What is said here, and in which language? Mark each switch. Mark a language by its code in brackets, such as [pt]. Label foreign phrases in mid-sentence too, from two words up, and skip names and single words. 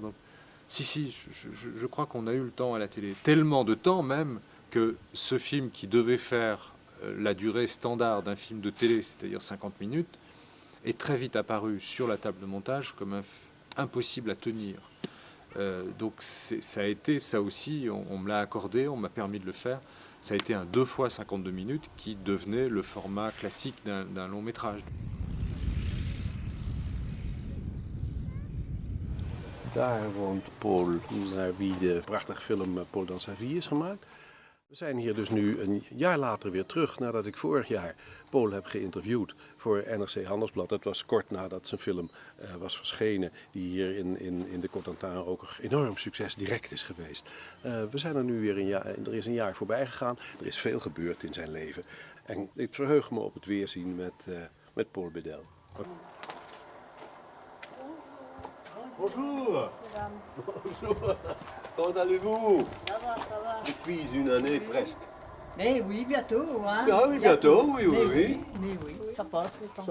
[fr] Donc, si, je crois qu'on a eu le temps à la télé, tellement de temps même que ce film qui devait faire la durée standard d'un film de télé, c'est-à-dire 50 minutes, est très vite apparu sur la table de montage comme impossible à tenir. Donc ça a été, ça aussi, on me l'a accordé, on m'a permis de le faire. Ça a été un 2 fois 52 minutes qui devenait le format classique d'un long métrage. [nl] Daar woont Paul, naar wie de prachtige film Paul dans sa vie is gemaakt. We zijn hier dus nu een jaar later weer terug, nadat ik vorig jaar Paul heb geïnterviewd voor NRC Handelsblad. Dat was kort nadat zijn film was verschenen, die hier in de Cotentin ook een enorm succes direct is geweest. We zijn er nu weer er is een jaar voorbij gegaan, er is veel gebeurd in zijn leven. En ik verheug me op het weerzien met Paul Bedel. [fr] Bonjour. Bonjour. Comment allez-vous? Ça va. Depuis une année presque. Mais oui, bientôt. Hein. Ah oui, bientôt, oui. Mais oui, ça passe le temps.